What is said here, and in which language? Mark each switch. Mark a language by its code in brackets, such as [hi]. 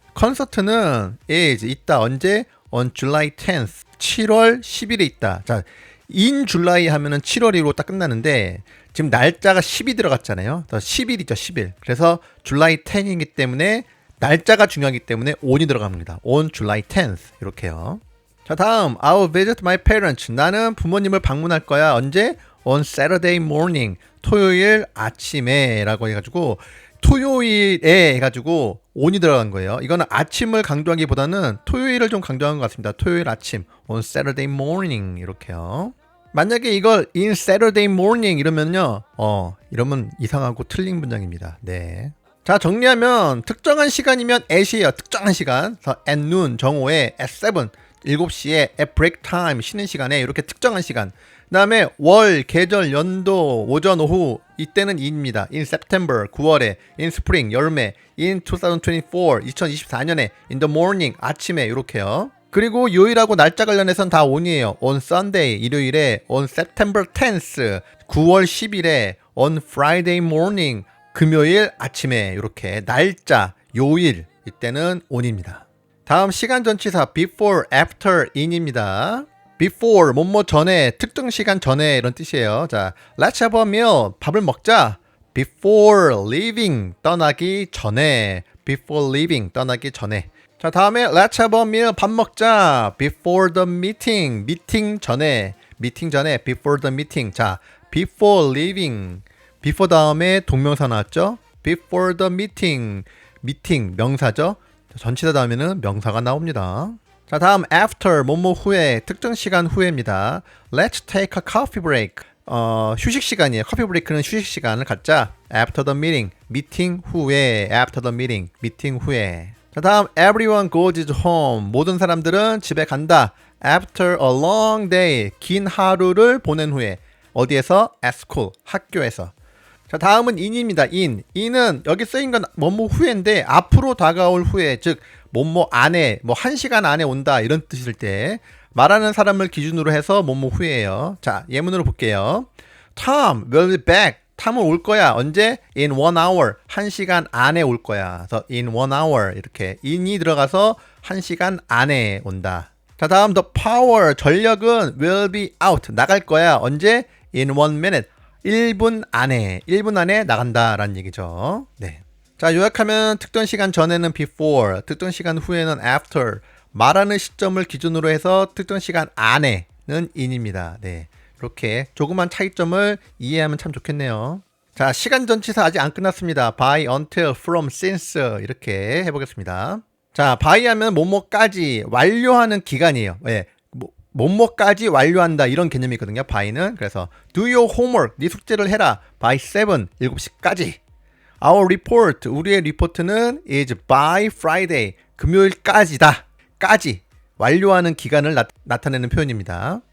[ko] 콘서트는 [en] is [ko] 있다. 언제? [en] on July 10th. [ko] 7월 10일에 있다. 자, [en] in July [ko] 하면은 7월이로 딱 끝나는데 지금 날짜가 10이 들어갔잖아요. 10일이죠, 10일. 그래서 [en] July 10 [ko] 이기 때문에 날짜가 중요하기 때문에 on이 들어갑니다. [en] on July 10th [ko] 이렇게요. 자, 다음 [en] I'll visit my parents. [ko] 나는 부모님을 방문할 거야. 언제? [en] on Saturday morning. [ko] 토요일 아침에 라고 해가지고 토요일에 해가지고 on이 들어간 거예요. 이거는 아침을 강조하기보다는 토요일을 좀 강조한 것 같습니다. 토요일 아침 [en] on Saturday morning [ko] 이렇게요. 만약에 이걸 [en] in Saturday morning [ko] 이러면요 이러면 이상하고 틀린 문장입니다. 네. 자, 정리하면 특정한 시간이면 at이에요. 특정한 시간. 그래서 [en] at noon [ko] 정오에 [en] at 7 [ko] 7시에 [en] at break time [ko] 쉬는 시간에 이렇게 특정한 시간. 그 다음에 월, 계절, 연도, 오전, 오후 이때는 in입니다. [en] in September [ko] 9월에, [en] in spring [ko] 여름에, [en] in 2024 [ko] 2024년에, [en] in the morning [ko] 아침에 이렇게요. 그리고 요일하고 날짜 관련해서는 다 on이에요. [en] on Sunday [ko] 일요일에, [en] on September 10th [ko] 9월 10일에, [en] on Friday morning [ko] 금요일 아침에 이렇게 날짜, 요일 이때는 on입니다. 다음 시간 전치사 before, after, in입니다. before 뭐뭐 전에, 특정 시간 전에 이런 뜻이에요. [en] 자, let's have a meal [ko] 밥을 먹자. [en] before leaving 떠나기 전에. before leaving [ko] 떠나기 전에. 자, 다음에 [en] let's have a meal [ko] 밥 먹자. [en] before the meeting [ko] 미팅 전에. 미팅 전에 [en] before the meeting. [ko] 자, [en] before leaving [ko] before 다음에 동명사 나왔죠? [en] before the meeting [ko] 미팅 명사죠? 전치사 다음에는 명사가 나옵니다. 자, 다음 after 뭐뭐 후에 특정 시간 후에입니다. [en] Let's take a coffee break. [ko] 휴식 시간이에요. 커피 브레이크는 휴식 시간을 갖자. [en] After the meeting [ko] 미팅 후에. [en] After the meeting 미팅 후에. [ko] 자, 다음 [en] everyone goes home [ko] 모든 사람들은 집에 간다. [en] After a long day [ko] 긴 하루를 보낸 후에. 어디에서? [en] At school [ko] 학교에서. 자, 다음은 in입니다. in은 여기 쓰인 건 뭐뭐 후에인데 앞으로 다가올 후에, 즉 뭐뭐 안에, 뭐 1시간 안에 온다 이런 뜻일 때 말하는 사람을 기준으로 해서 뭐뭐 후에예요. 자, 예문으로 볼게요. [en] Tom will be back. [ko] 탐은 올 거야. 언제? [en] in 1 hour. [ko] 1시간 안에 올 거야. 그래서 [en] in 1 hour [ko] 이렇게 in이 들어가서 1시간 안에 온다. 자, 다음 [en] the power [ko] 전력은 [en] will be out. [ko] 나갈 거야. 언제? [en] in 1 minute. [ko] 1분 안에 나간다 라는 얘기죠. 네. 자, 요약하면 특정 시간 전에는 before, 특정 시간 후에는 after, 말하는 시점을 기준으로 해서 특정 시간 안에는 in입니다. 네. 이렇게 조그만 차이점을 이해하면 참 좋겠네요. 자, 시간 전치사 아직 안 끝났습니다. by, until, from, since 이렇게 해보겠습니다. 자, by 하면 뭐뭐까지 완료하는 기간이에요. 네. 뭐뭐까지 완료한다 이런 개념이거든요. by는. 그래서 [en] do your homework [ko] 네 숙제를 해라. by 7시까지. [en] Our report [ko] 우리의 리포트는 [en] is by Friday [ko] 금요일까지다. 까지 완료하는 기간을 나타내는 표현입니다.